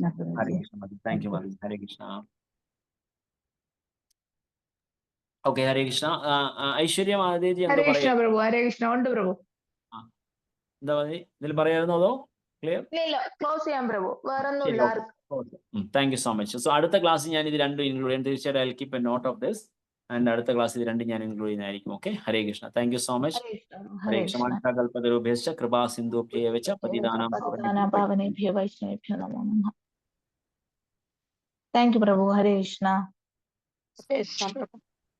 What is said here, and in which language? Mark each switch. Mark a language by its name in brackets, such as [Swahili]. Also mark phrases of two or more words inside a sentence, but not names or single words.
[Malayalam] ഹരേ കൃഷ്ണ. [English] thank you. [Malayalam] ഹരേ കൃഷ്ണ. ഓക്കെ, ഹരേ കൃഷ്ണ. ഐശ്വര്യ മാതാജി എന്താ പറയാ? ഹരേ കൃഷ്ണ. ഉണ്ട് പ്രഭു. എന്താ ഇതിൽ പറയാമായിരുന്നോ അതോ ക്ലിയർ? ക്ലോസ് ചെയ്യാം പ്രഭു. വേറൊന്നുമില്ല. [English] thank you so much. [Malayalam] സോ അടുത്ത ക്ലാസ്സിൽ ഞാൻ ഇത് രണ്ടും ഇൻക്ലൂഡ് ചെയ്യാൻ തീർച്ചയായിട്ടും [English] I keep a note of this and [Malayalam] അടുത്ത ക്ലാസ്സിൽ ഇത് രണ്ടും ഞാൻ ഇൻക്ലൂഡ് ചെയ്യുന്നതായിരിക്കും. ഓക്കെ, ഹരേ കൃഷ്ണ. [English] Thank you so much. [Malayalam] ഹരേ കൃഷ്ണ. [Sanskrit] കൽപതരുഭ്യശ്ച കൃപാ സിന്ധുഭ്യൈവ ച പതിതാനാം പാവനേഭ്യോ വൈഷ്ണവേഭ്യോ നമോ നമഃ. [English] thank you പ്രഭു. [Malayalam] ഹരേ കൃഷ്ണ.